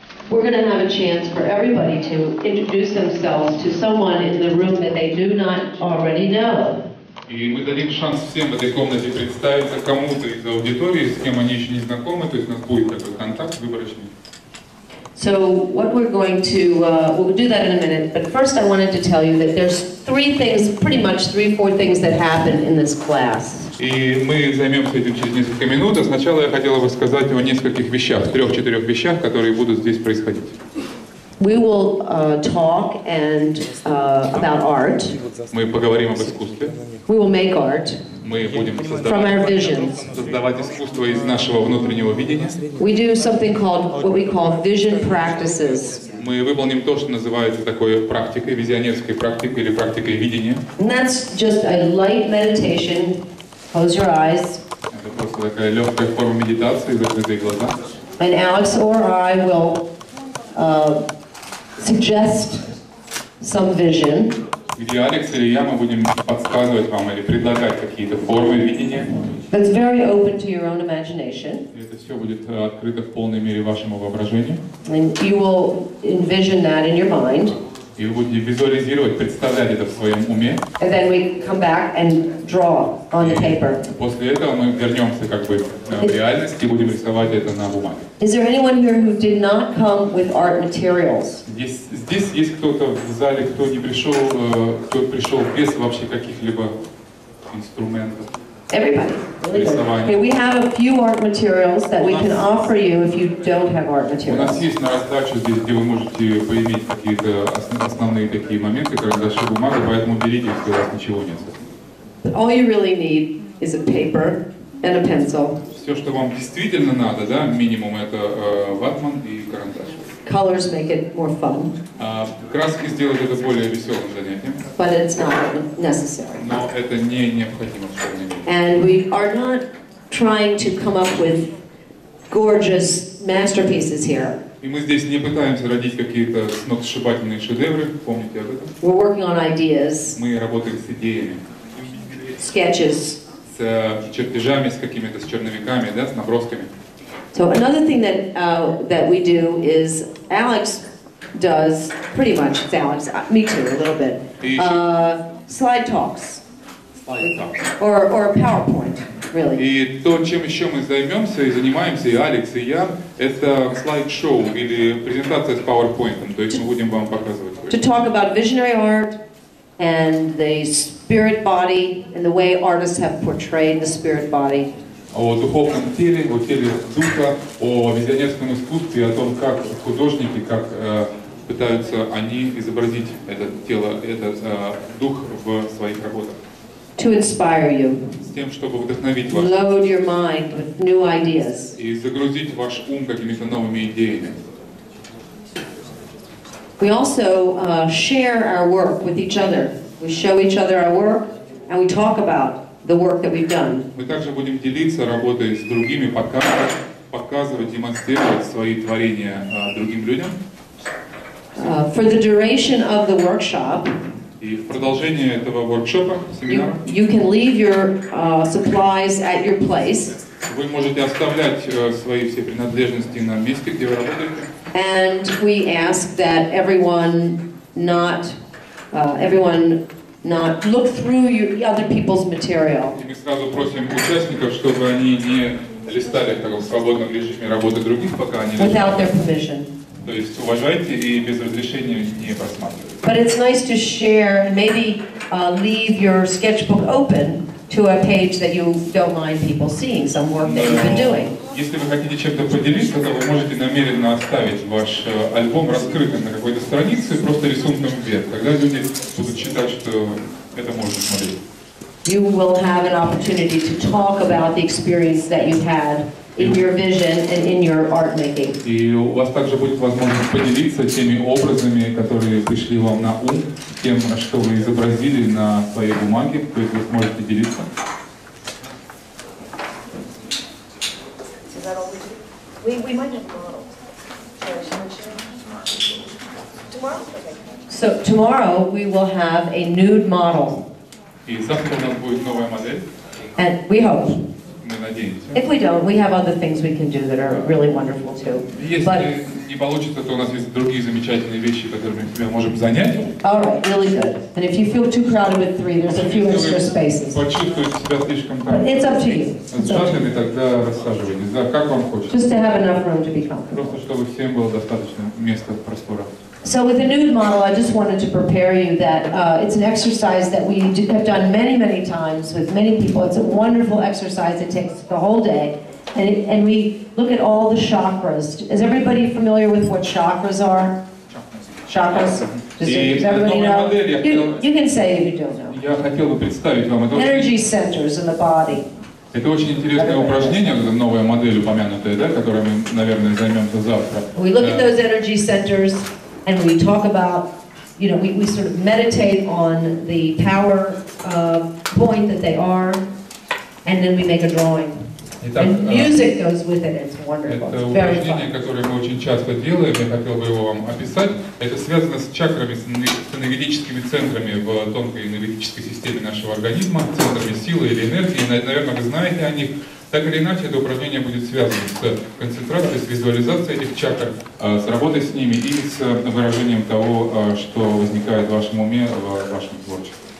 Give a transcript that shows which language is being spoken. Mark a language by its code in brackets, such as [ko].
[en] We're going to have a chance for everybody to introduce themselves to someone in the room that they do not already know. [ru] И мы дадим шанс всем в этой комнате представиться кому-то из аудитории, с кем они еще не знакомы, то есть у нас будет такой контакт выборочный. [en] So what we're going to, we'll do that in a minute, but first I wanted to tell you that there's pretty much three, four things that happen in this class. [ru] И мы займемся этим через несколько минут, а сначала я хотела бы сказать о нескольких вещах, 3-4 вещах, которые будут здесь происходить. [en] We will talk about art. [ru] Мы поговорим об искусстве. [en] We will make art. [ru] Мы будем [en] From our visions. [ru] создавать искусство из нашего внутреннего видения. [en] We do something called what we call vision practices. [ru] Мы выполним то, что называется такой практикой, визионерской практикой или практикой видения. [en] And that's just a light meditation. Close your eyes. [ru] Это просто такая легкая форма медитации, закрытые глаза. [en] And Alex or I will suggest some vision. [ru] Где Алекс или я, мы будем подсказывать вам или предлагать какие-то формы видения. [en] That's very open to your own imagination. [ru] И это все будет открыто в полной мере вашему воображению. [en] And you will envision that in your mind. [ru] И вы будете визуализировать, представлять это в своем уме. [en] And then we come back and draw on the paper. [ru] После этого мы вернемся как бы в реальность и будем рисовать это на бумаге. [en] Is there anyone here who did not come with art materials? [ru] Здесь есть кто-то в зале, кто не пришел, кто пришел без вообще каких-либо инструментов. [en] Everybody. Okay, we have a few art materials that we can offer you if you don't have art [ru] У [en] materials. [ru] нас есть на раздачу здесь, где вы можете поиметь какие-то основные такие моменты, карандаши, бумага, поэтому берите, если у вас ничего нет. [en] But all you really need is a paper and a pencil. [ru] Все, что вам действительно надо, да, минимум, это ватман и карандаш. [en] Colors make it more fun. [ru] Краски сделают это более веселым занятием. [en] But it's not necessary. [ru] Но это не необходимо в школьной мере. [en] And we are not trying to come up with gorgeous masterpieces here. [ru] И мы здесь не пытаемся родить какие-то сногсшибательные шедевры, помните об этом? [en] We're working on ideas, [ru] Мы работаем с идеями, [en] sketches. [ru] с чертежами, с какими-то, с черновиками, да, с набросками. [en] So another thing that we do is Alex does pretty much. It's Alex, me too, a little bit. Slide talks. Or PowerPoint, really. [ru] И то, чем еще мы займемся и занимаемся, и Алекс, и я, это слайд-шоу или презентация с PowerPoint. То есть мы будем вам показывать. [en] To talk about visionary art and the spirit body and the way artists have portrayed the spirit body. [ru] О духовном теле, о теле духа, о визионерском искусстве, о том, как художники, как пытаются они изобразить это тело, этот дух в своих работах. [en] To inspire you. [ru] С тем, чтобы вдохновить вас. [en] Load your mind with new ideas. [ru] И загрузить ваш ум какими-то новыми идеями. [en] We also share our work with each other. We show each other our work and we talk about the work that we've done. [ru] Мы также будем делиться работой с другими, показывать, демонстрировать свои творения другим людям. [en] For the duration of the workshop, [ru] И в продолжение этого воркшопа, семинара, [en] you can leave your supplies at your place. [ru] Вы можете оставлять свои все принадлежности на месте, где вы работаете. [en] And we ask that everyone not look through other people's material. [ru] И мы сразу просим участников, чтобы они не листали в таком свободном режиме работы других, пока они [en] Without their permission. [ru] То есть уважайте и без разрешения не просматривайте. [en] But it's nice to share and maybe leave your sketchbook open to a page that you don't mind people seeing some work that you've been doing. [ru] Если вы хотите чем-то поделиться, то вы можете намеренно оставить ваш альбом раскрытым на какой-то странице, просто рисунком вверх. Тогда люди будут считать, что это можно смотреть. [en] you will have an opportunity to talk about the experience that you've had in your vision and in your art making. [ru] И у вас также будет возможность поделиться теми образами, которые пришли вам на ум, тем, что вы изобразили на своей бумаге, то есть вы сможете делиться. [en] We might have models. Tomorrow? Okay. So tomorrow we will have a nude model. [ru] И завтра у нас будет новая модель. [en] And we hope. [ru] Мы надеемся. [en] If we don't, we have other things we can do that are really wonderful too. [ru] Если не получится, то у нас есть другие замечательные вещи, которыми мы себя можем занять. [en] All right, really good. And if you feel too crowded with 3, there's a few extra spaces. [ru] Почувствуете себя слишком [en] But it's up to you. [ru] сжатыми, тогда рассаживайтесь. Да, как вам хочется. [en] Just to have enough room to be comfortable. [ru] Просто чтобы всем было достаточно места, простора. [en] So with the nude model, I just wanted to prepare you that it's an exercise that we have done many, many times with many people. It's a wonderful exercise. It takes the whole day. And we look at all the chakras. Is everybody familiar with what chakras are? Chakras? Does everybody know? You can say if you don't know. [ru] Я хотел бы представить вам это. [en] Energy centers in the body. [ru] Это очень интересное упражнение, новая модель упомянутая, да, которой мы, наверное, займемся завтра. [en] We look at those energy centers and we talk about, you know, we sort of meditate on the power point that they are, and then we make a drawing. And music goes with it, it's wonderful. [ru] Это упражнение, которое мы очень часто делаем, я хотел бы его вам описать. Это связано с чакрами, с энергетическими центрами в тонкой энергетической системе нашего организма, центрами силы или энергии. Наверное, вы знаете о них. Так или иначе, это упражнение будет связано с концентрацией, с визуализацией этих чакр, с работой с ними и с выражением того, что возникает в вашем уме, в вашем творчестве.